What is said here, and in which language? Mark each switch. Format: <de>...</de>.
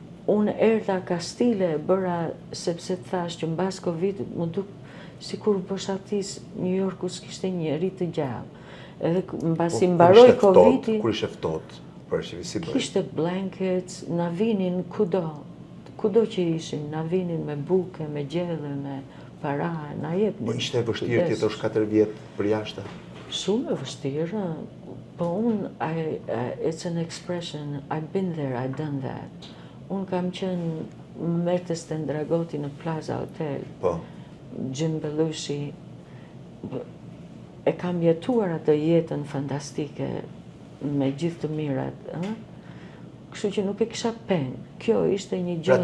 <sq>Unë erdha Kastile, bëra sepse të thash që mbas Covidit më duk sikur boshatis New Yorku s'kishte njeri të gjallë. Edhe mbasi mbaroi Covidi, kur ishte ftohtë, për si bëri? Kishte blankets, na vinin kudo që ishin, na vinin me buke, me gjelle, me para, na jepnin. Po ishte vështirë të jetosh 4 vjet për jashtë? Shumë e vështirë, po unë,</sq> <en>it's an expression, I've been there, I've done that.</en> <sq>Unë kam qenë, më merrte Stendragoti në Plaza Hotel, Jim Belushi, e kam jetuar atë jetën fantastike me gjithë të mirat, kështu që nuk e kisha peng. Kjo ishte një gjë.</sq>